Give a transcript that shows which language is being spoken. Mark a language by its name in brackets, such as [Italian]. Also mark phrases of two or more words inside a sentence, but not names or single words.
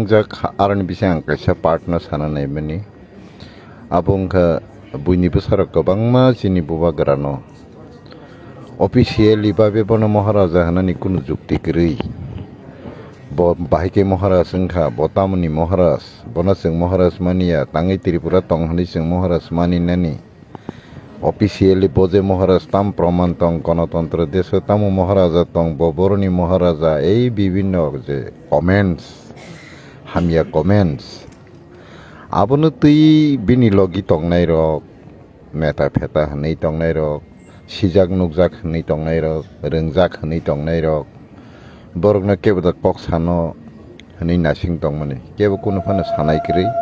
[Kok Borok] jak arani bisang kaisa partner sana nai mani abong kha buini besar gobang ma jini buba grano officially babe bono maharaja hanani kuno jukti gri bo bahike maharaj sengkha botamani maharaj bonaseng maharaj mania tangai tripura tonghani seng maharaj mani nani officially boje maharaj tam praman tong [Bangla] গণতন্ত্র দেশ [Kok Borok] তাম maharaja tong boboroni maharaja ei bibinno je comments hamia comments abono tui bini logi tongnai rok meta pheta hanei tongnai rok sijak nugjak hanei tongnai rok rengjak hanei tongnai rok borokno kebo da kok sano hanei nasing tongmani kebo kono phano sanai kri